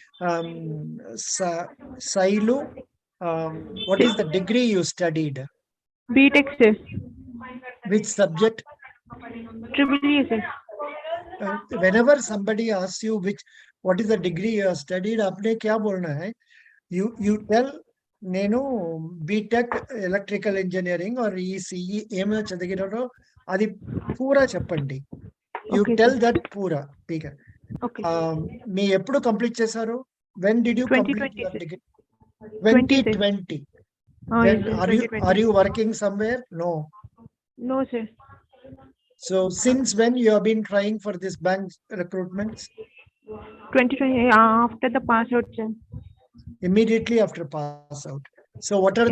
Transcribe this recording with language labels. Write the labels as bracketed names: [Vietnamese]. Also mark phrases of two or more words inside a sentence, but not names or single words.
[English] Sailu, what is the degree you studied? B.Tech sir. Which subject? EEE sir. Whenever somebody asks you what is the degree you have studied, [Hindi] आपने क्या बोलना है? [English] You tell [Telugu] నేను [English] B.Tech electrical engineering or ECE [Telugu] ఏమో చదివినారో అది పూరా చెప్పండి. [English] యూ Okay, టెల్ sir. [Hindi] दैट पूरा. ठीक. [English] Okay. [Telugu] మీ ఎప్పుడు కంప్లీట్ చేశారు? [English] when did you complete 2020 యువర్ sir. డిగ్రీ? 20 sir. 2020. Oh, Then yes, sir. are 2020. you working somewhere? No. No sir. So since when you have been trying for this bank recruitments? 2020 after the pass out sir. Immediately after pass out. So what are